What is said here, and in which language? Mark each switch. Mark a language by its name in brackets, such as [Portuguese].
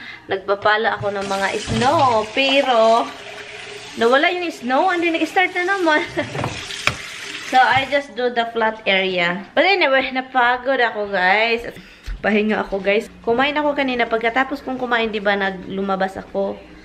[Filipino] Nagpapala ako ng mga snow. Pero, nawala yung snow. Hindi nag-start na naman. [English] So, I just do the flat area. [Filipino] But anyway, napagod ako, guys. Pahinga ako, guys. Kumain ako kanina. Pagkatapos kong kumain, diba, lumabas ako.